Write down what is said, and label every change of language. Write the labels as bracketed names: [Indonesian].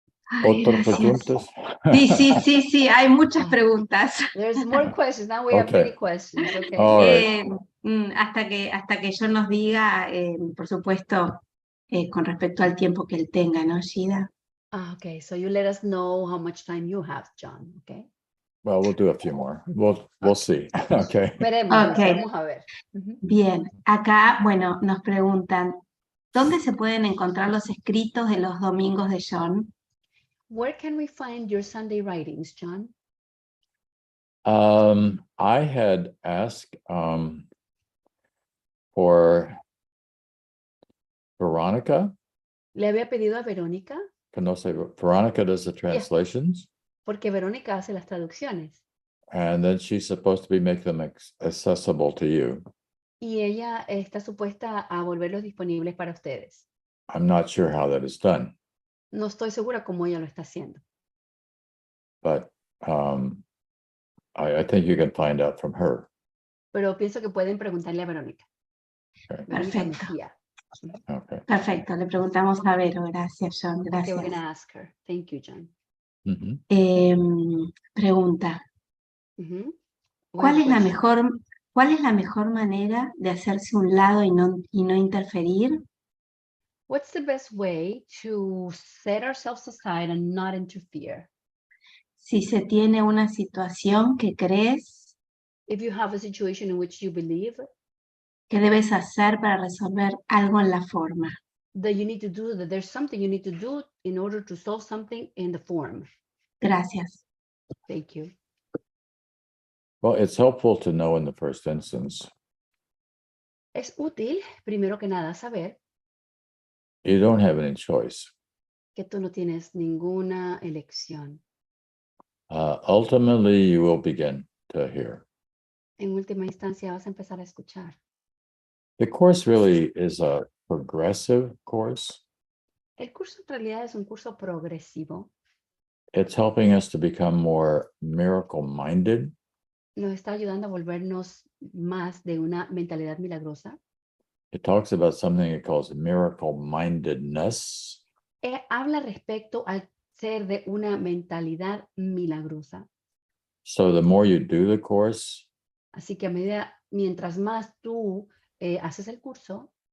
[Spanish] Ay, ¿Otras gracias. preguntas? Sí, hay muchas Ah. preguntas. [English] There's more questions. Now we have Okay. many questions. Okay. All right. [Spanish] Hasta que yo nos diga, por supuesto, con respecto al tiempo que él tenga, ¿no, Shida? [English] Okay. So you let us know how much time you have, John. Okay. Well, we'll do a few more. We'll see. Okay. [Spanish] Veremos, [English] Okay. [Spanish] vamos a ver. Bien, acá, bueno, nos preguntan, ¿dónde se pueden encontrar los escritos de los domingos de Jon? [English] Where can we find your Sunday writings, John? I had asked for Veronica. [Spanish] Le había pedido a Verónica, [English] Veronica does the translations, [Spanish] porque Verónica hace las traducciones [English] and then she's supposed to be making them accessible to you. [Spanish] y ella está supuesta a volverlos disponibles para ustedes. [English] I'm not sure how that is done, [Spanish] No estoy segura cómo ella lo está haciendo, [English] but I think you can find out from her. [Spanish] pero pienso que pueden preguntarle a Verónica. [English] Okay. [Spanish] Verónica Perfecto. Mejía. [English] Okay. [Spanish] Perfecto, le preguntamos a Vero, gracias Jon, [English] Okay, we're [Spanish] gracias. [English] gonna ask her. Thank you, John. Mhm. [Spanish] Pregunta, Mhm. ¿cuál es la mejor manera de hacerse un lado y no interferir? [English] What's the best way to set ourselves aside and not interfere? [Spanish] Si se tiene una situación que crees [English] If you have a situation in which you believe [Spanish] que debes hacer para resolver algo en la forma. [English] that you need to do, that there's something you need to do in order to solve something in the form. [Spanish] Gracias. [English] Thank you. Well, it's helpful to know in the first instance. [Spanish] Es útil, primero que nada, saber [English] You don't have any choice. [Spanish] que tú no tienes ninguna elección. [English] Ultimately, you will begin to hear. [Spanish] En última instancia, vas a empezar a escuchar. [English] The course really is a progressive course. [Spanish] El curso en realidad es un curso progresivo. [English] It's helping us to become more miracle-minded. [Spanish] Nos está ayudando a volvernos más de una mentalidad milagrosa. [English] It talks about something it calls miracle-mindedness. [Spanish] Habla respecto al ser de una mentalidad milagrosa. [English] So the more you do the course, [Spanish] Así que mientras más tú haces el curso,